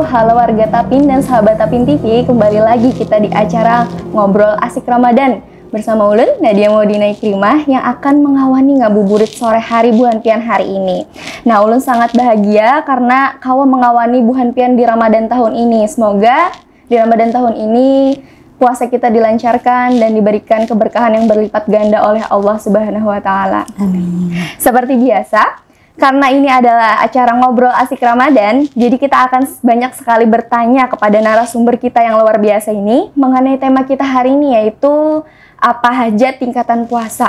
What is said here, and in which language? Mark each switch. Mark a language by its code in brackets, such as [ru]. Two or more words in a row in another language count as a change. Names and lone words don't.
[id] Halo warga Tapin dan sahabat Tapin TV, kembali lagi kita di acara Ngobrol Asik Ramadan bersama Ulun, Nadia Maudina Ikrimah yang akan mengawani ngabuburit sore hari [bjn] Buhan Pian [id] hari ini. Nah, Ulun sangat bahagia karena [bjn] kawa mengawani Buhan Pian [id] di Ramadan tahun ini. Semoga di Ramadan tahun ini puasa kita dilancarkan dan diberikan keberkahan yang berlipat ganda oleh Allah [ar] سبحانه وتعالى. [id] Amin. Seperti biasa, karena ini adalah acara Ngobrol Asik Ramadan, jadi kita akan banyak sekali bertanya kepada narasumber kita yang luar biasa ini mengenai tema kita hari ini, yaitu apa hajat tingkatan puasa.